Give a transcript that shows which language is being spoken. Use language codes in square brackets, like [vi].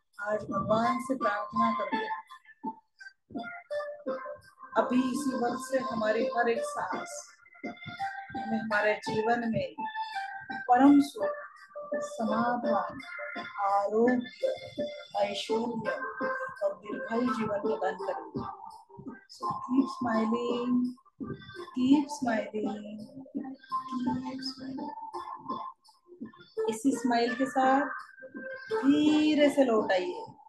[hi] आज भगवान से प्रार्थना करते हैं, अभी इसी वक्त से हमारी हर एक सांस हमें हमारे जीवन में परम सुख, समाधान, आरोग्य, ऐश्वर्य और दीर्घायु जीवन प्रदान करेगी. [en] So keep smiling, keep smiling, keep smiling. [hi] इसी स्माइल के साथ धीरे से लौट आइए.